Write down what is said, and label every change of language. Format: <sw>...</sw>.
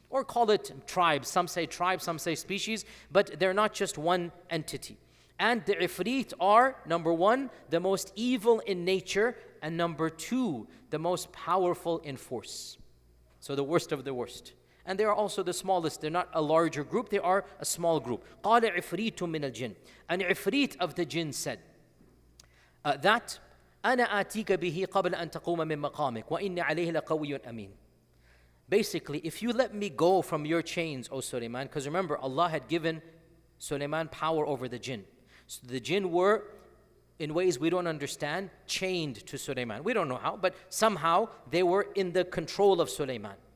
<en>Or call it tribes. Some say tribes, some say species, but they're not just one entity. And the ifrit are, number one, the most evil in nature, and number two, the most powerful in force. So the worst of the worst. And they are also the smallest. They're not a larger group, they are a small group.</en> <ar>قَالَ عِفْرِيتٌ مِّنَ الْجِنِّ.</ar> <en>An ifrit of the jinn said that</en> <ar>أَنَا آتِيكَ بِهِ قَبْلَ أَن تَقُومَ مِن مَقَامِكَ وَإِنِّي عَلَيْهِ لَقَوِيٌّ أَمِينٌ.</ar> <en>Basically, if you let me go from your chains, O Sulaiman, because remember, Allah had given Sulaiman power over the jinn. So the jinn were, in ways we don't understand, chained to Sulaiman. We don't know how, but somehow they were in the control of Sulaiman.</en>